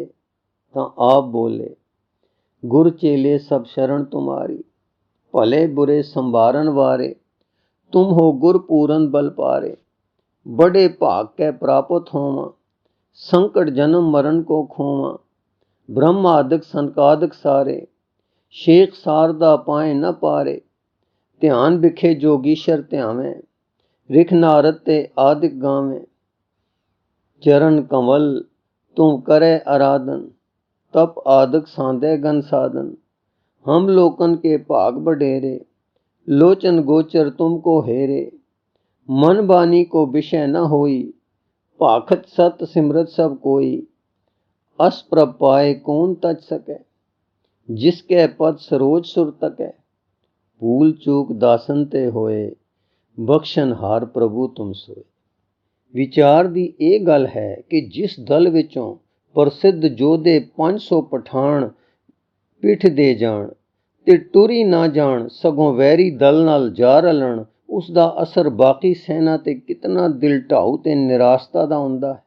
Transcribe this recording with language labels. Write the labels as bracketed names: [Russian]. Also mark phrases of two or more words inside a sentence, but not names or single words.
[Braj] ਤਾਂ ਆਪ ਬੋਲੇ, ਗੁਰ ਚੇਲੇ ਸਭ ਸ਼ਰਨ ਤੁਮਾਰੀ, ਭਲੇ ਬੁਰੇ ਸੰਭਾਰਨ ਵਾਰੇ, ਤੁਮ ਹੋ ਗੁਰ ਪੂਰਨ ਬਲ ਪਾਰੇ, ਬੜੇ ਭਾਗ ਕੇ ਪ੍ਰਾਪਤ ਹੋਵਾਂ, ਸੰਕਟ ਜਨਮ ਮਰਨ ਕੋ ਖੋਵਾਂ, ਬ੍ਰਹਮ ਆਦਿਕ ਸੰਕਾਦਿਕ ਸਾਰੇ, ਸ਼ੇਖ ਸਾਰਦਾ ਪਾਏ ਨ ਪਾਰੇ, ਧਿਆਨ ਬਿਖੇ ਜੋਗੀਸ਼ਰ ਧਿਆਵੇਂ, ਰਿਖ ਨਾਰਦ ਤੇ ਆਦਿਕ ਗਾਵੇਂ, ਚਰਨ ਕੰਵਲ ਤੁਮ करे आराधन, तप आदक सांदे गन साधन, हम लोकन के भाग बडेरे, लोचन गोचर तुमको हेरे, मन बानी को विषय न होई, भाखत सत सिमरत सब कोई, अस प्रभ पाए कौन तज सके, जिसके पद सरोज सुर तके, भूल चूक दासन ते होए, बख्शन हार प्रभु तुम सोए। [Punjabi] ਵਿਚਾਰ ਦੀ ਇਹ ਗੱਲ ਹੈ ਕਿ ਜਿਸ ਦਲ ਵਿੱਚੋਂ ਪ੍ਰਸਿੱਧ ਯੋਧੇ 500 ਪਠਾਨ ਪਿੱਠ ਦੇ ਜਾਣ ਤੇ ਟੁਰੀ ਨਾ ਜਾਣ, ਸਗੋਂ ਵੈਰੀ ਦਲ ਨਾਲ ਜਾ ਰਲਣ, ਉਸ ਦਾ ਅਸਰ ਬਾਕੀ ਸੈਨਾ ਤੇ ਕਿਤਨਾ ਦਿਲ ਢਾਊ ਤੇ ਨਿਰਾਸਤਾ ਦਾ ਹੁੰਦਾ ਹੈ।